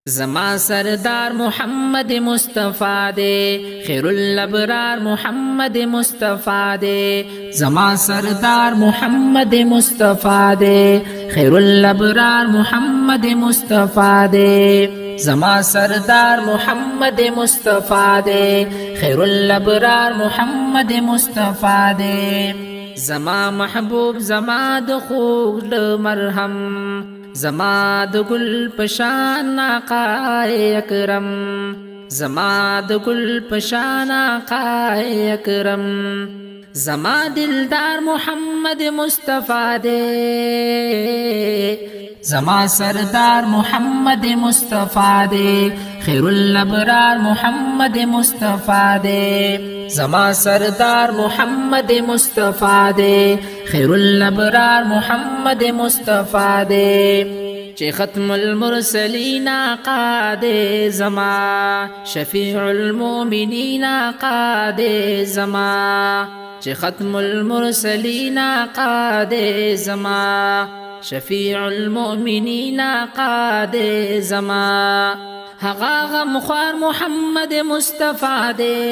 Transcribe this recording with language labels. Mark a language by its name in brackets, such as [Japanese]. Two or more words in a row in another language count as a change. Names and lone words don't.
[Pashto] زما سردار محمد مصطفی دے [Arabic] خیر الابرار [Pashto] محمد مصطفی دے زما سردار محمد مصطفی دے [Arabic] خیر الابرار [Pashto] محمد مصطفی دے زما سردار محمد مصطفی دے [Arabic] خیر الابرار [Pashto] محمد مصطفی دے زما محبوب زما د خوږ مرهم زما د گل پشان آقا اکرم زما د گل پشان آقا اکرم زما دلدار محمد مصطفی دے زما سردار محمد مصطفی دے [Arabic] خیر الابرار [Pashto] محمد مصطفی دے زما سردار محمد مصطفی دے [Arabic] خیر الابرار [Pashto] محمد مصطفی دے چه [Arabic] ختم المرسلین [Pashto] آقا دے زما [Arabic] شفیع المؤمنین [Pashto] آقا دے زما چه [Arabic] ختم المرسلین [Pashto] آقا دے زما [Arabic] شفیع المؤمنین [Pashto] آقا دے زما هغه غمخوار محمد مصطفی دے